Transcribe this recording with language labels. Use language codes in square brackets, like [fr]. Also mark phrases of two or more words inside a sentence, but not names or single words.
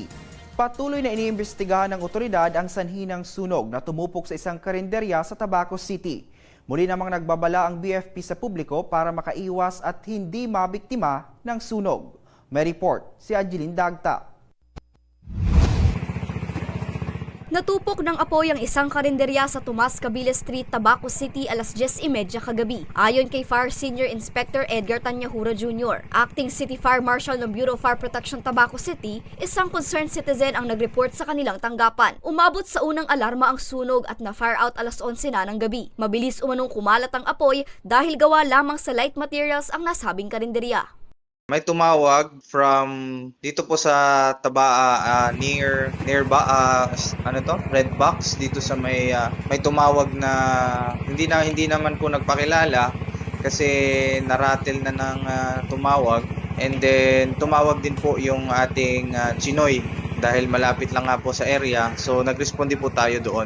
[tl] Patuloy na iniimbestigahan ng otoridad ang sanhi ng sunog na tumupok sa isang karinderya sa Tabaco City. Muli namang nagbabala ang BFP sa publiko para makaiwas at hindi mabiktima ng sunog. May report si Angeline Dagta. Natupok ng apoy ang isang karinderya sa Tomas Cabile Street, Tabaco City alas 10:30 kagabi. Ayon kay Fire Senior Inspector Edgar Tanyahura Jr., Acting City Fire Marshal ng Bureau of Fire Protection Tabaco City, isang concerned citizen ang nag-report sa kanilang tanggapan. Umabot sa unang alarma ang sunog at na-fire out alas 11 na ng gabi. Mabilis umanong kumalat ang apoy dahil gawa lamang sa [en] light materials [tl] ang nasabing karinderya. May tumawag from dito po sa Tabaa near Red Box dito sa may tumawag na hindi naman po nagpakilala kasi naratel na ng tumawag, and then tumawag din po yung ating Chinoy dahil malapit lang nga po sa area, so nagresponde po tayo doon.